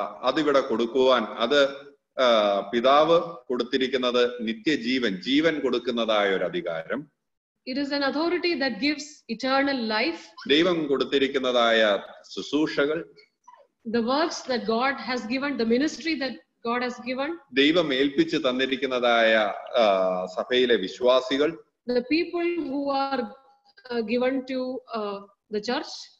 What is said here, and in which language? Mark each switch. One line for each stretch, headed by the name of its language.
Malayalam: അതിവിടെ കൊടുക്കുവാൻ, അത് പിതാവ് കൊടുത്തിരിക്കുന്നത് ജീവൻ കൊടുക്കുന്നതായ ഒരു അധികാരം.
English: It is an authority that gives eternal life.
Malayalam: ദൈവം കൊടുത്തിരിക്കുന്നതായ ശുശ്രൂഷകൾ,
English: the works that God has given, the ministry that God has given.
Malayalam: ദൈവം ഏൽപ്പിച്ചു തന്നിരിക്കുന്നതായ സഭയിലെ വിശ്വാസികൾ,
English: the people who are given to the church.